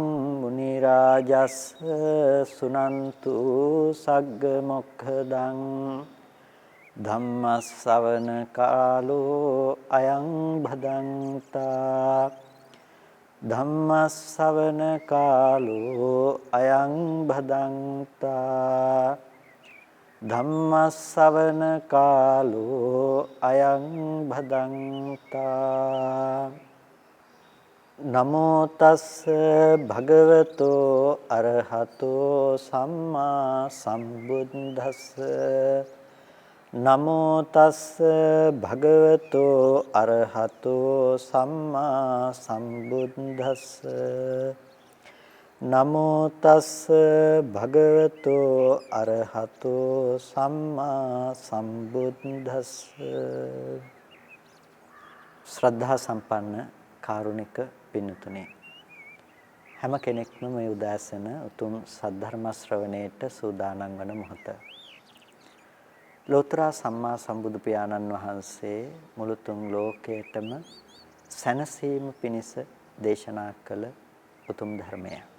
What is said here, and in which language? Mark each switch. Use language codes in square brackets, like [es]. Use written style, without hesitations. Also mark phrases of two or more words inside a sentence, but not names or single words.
[pi] මුනි රාජස් සුනන්තු සග්ග මොක්ඛදං ධම්ම ශ්‍රවණ කාලෝ අයං භදන්තා ධම්ම ශ්‍රවණ කාලෝ අයං භදන්තා ධම්ම ශ්‍රවණ කාලෝ අයං භදන්තා නමෝ තස්ස භගවතෝ අරහතෝ සම්මා සම්බුද්දස්ස නමෝ තස්ස භගවතෝ අරහතෝ සම්මා සම්බුද්දස්ස නමෝ තස්ස භගවතෝ අරහතෝ සම්මා සම්බුද්දස්ස [si] ශ්‍රද්ධා සම්පන්න කාරුණික පින්තුනි හැම කෙනෙක්ම මේ උදෑසන උතුම් සද්ධර්ම ශ්‍රවණයට සූදානම් වන මොහොත ලෝතර සම්මා සම්බුදු පියාණන් වහන්සේ මුළු තුන් ලෝකයටම සැනසීම පිණිස දේශනා කළ උතුම් ධර්මය.